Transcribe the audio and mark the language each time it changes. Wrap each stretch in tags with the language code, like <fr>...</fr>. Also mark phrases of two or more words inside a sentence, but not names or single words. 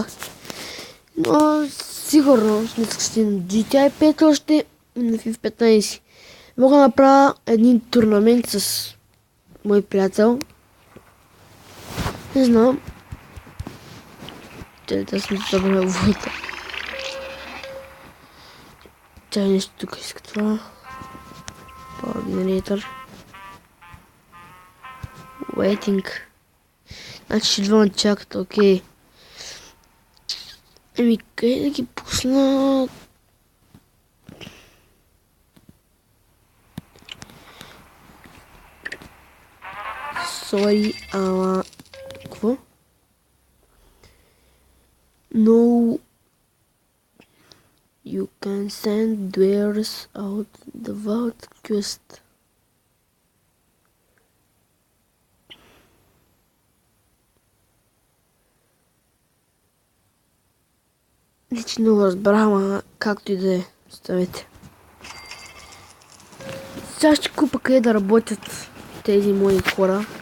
<bg>Но сигурно ще стигнем GTA 5 още на FIFA 15. Мога да направя един турнамент с мой приятел. Не знам. Да сме събрали вода. Тя нещо тук иска това.</bg> <en>Power Generator. Waiting.</en> <bg>Значи ще двама чакат, окей. Еми, къде да ги пусна? Сори, ама... Какво?</bg> <en>No... You can send dwellers out the vault quest.</en> <bg>Лично разбрах, ама както и да е, ставете. Сега ще купа къде да работят тези мои хора.</bg>